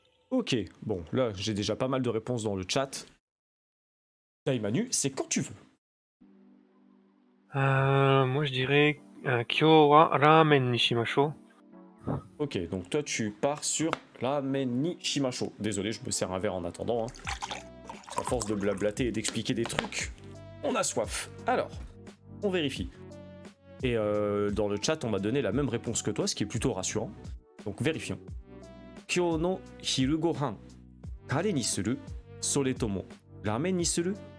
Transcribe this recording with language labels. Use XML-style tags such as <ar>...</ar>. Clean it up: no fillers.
<fr>Ok, bon, là j'ai déjà pas mal de réponses dans le chat. Daimanu, c'est quand tu veux. う。 moi je dirais</fr> <ja>今日はラーメンにしましょう。</ja> <fr>Ok, donc toi tu pars sur</fr> <ja>Ramen ni Shimasho.</ja> <fr>Désolé, je me sers un verre en attendant. Hein. À force de blablater et d'expliquer des trucs, on a soif. Alors, on vérifie. Et dans le chat, on m'a donné la même réponse que toi, ce qui est plutôt rassurant. Donc vérifions.</fr> <ja>Kyou no hiru gohan, kare ni suru, soretomo ramen ni suru?</ja>